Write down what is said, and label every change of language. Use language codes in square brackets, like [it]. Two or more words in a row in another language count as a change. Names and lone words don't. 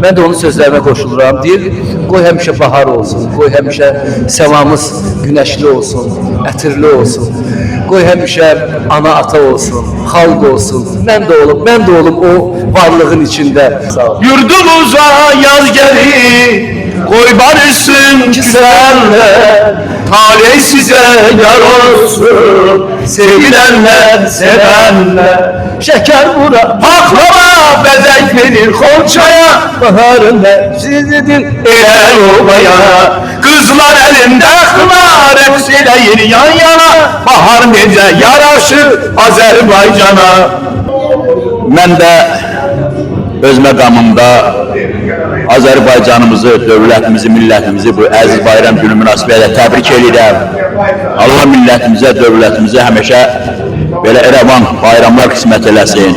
[az] Mən də onun sözlərinə qoşuluram. Deyir, qoy həmişə bahar olsun, qoy həmişə səmamız günəşli olsun, ətirli olsun. Qoy həmişə ana ata olsun, xalq olsun. Mən də olum o varlığın içində. Sağ ol. [tr] Yurdumuza yaz gelir, koy barışsın güzeller. Talih size yar olsun, sevilenler, sevenler. Şeker bura, Baklava bezek verir Xonçaya, baharın mevsididir. el obaya. Kızlar elinde kınar, hepsi eləyir yan yana. [az] Bahar necə yaraşır Azərbaycana. Mən də öz məqamımda Azərbaycanımızı, dövlətimizi, millətimizi bu əziz bayram günü münasibətilə təbrik edirəm. Allah millətimizə, dövlətimizə həmişə belə rəvan bayramlar qismət eləsin.